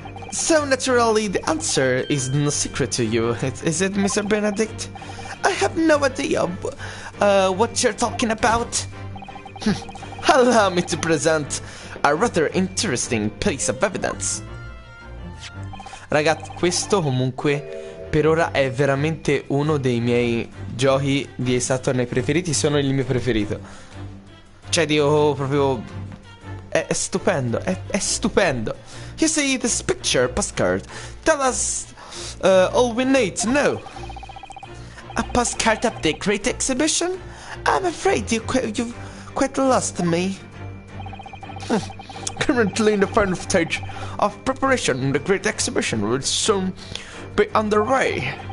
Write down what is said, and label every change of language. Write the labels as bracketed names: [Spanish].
[English] So naturally, the answer is no secret to you, is it, Mr. Benedict? I have no idea what you're talking about. Allow me to present a rather interesting piece of evidence. [Italian] Ragazzi, questo comunque per ora è veramente uno dei miei giochi di Saturn preferiti, sono il mio preferito. Cioè, Dio, proprio è stupendo, è stupendo. [English] You see, this picture postcard tell us all we need to know. A postcard of the Great Exhibition? I'm afraid you've quite lost me. Currently in the final stage of preparation, the Great Exhibition will soon be underway.